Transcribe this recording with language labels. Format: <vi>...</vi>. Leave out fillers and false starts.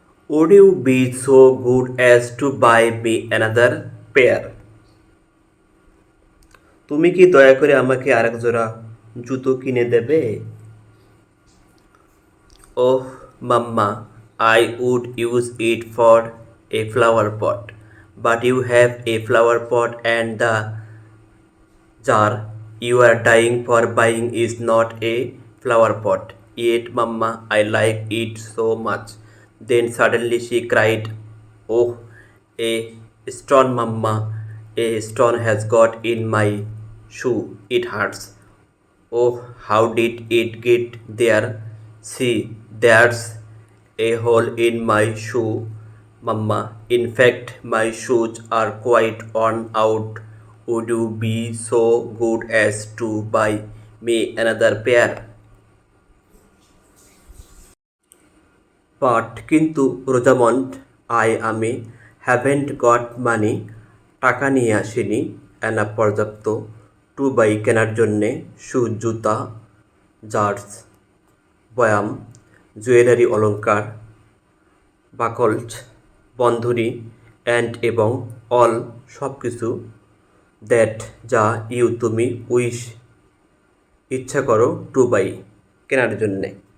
<en>Would you be so good as to buy me another pair?</en> <bn>তুমি কি দয়া করে আমাকে আরেক জোড়া জুতো কিনে দেবে। ওহ মাম্মা</bn> <en>I would use it for a flower pot. But you have a flower pot and the jar you are dying for buying is not a flower pot. Yet, Mamma, I like it so much. Then suddenly she cried, oh, a stone, Mamma. A stone has got in my shoe. It hurts. Oh, how did it get there? See, there's a hole in my shoe, Mamma. In fact, my shoes are quite worn out. Would you be so good as to buy me another pair?</en> <bn>কিন্তু Rosamund আমি</bn> <en>haven't got money,</en> <bn>টাকা নিয়ে আসিনি এনা পর্যাপ্ত two by কেনার জন্যে শু, জুতা, jars, বয়াম, জুয়েলারি অলংকার, বাকলস, বন্ধনী, অ্যান্ড এবং অল সব কিছু দ্যাট যা ইউ তুমি উইশ ইচ্ছা করো টু বাই কেনার জন্যে।</bn>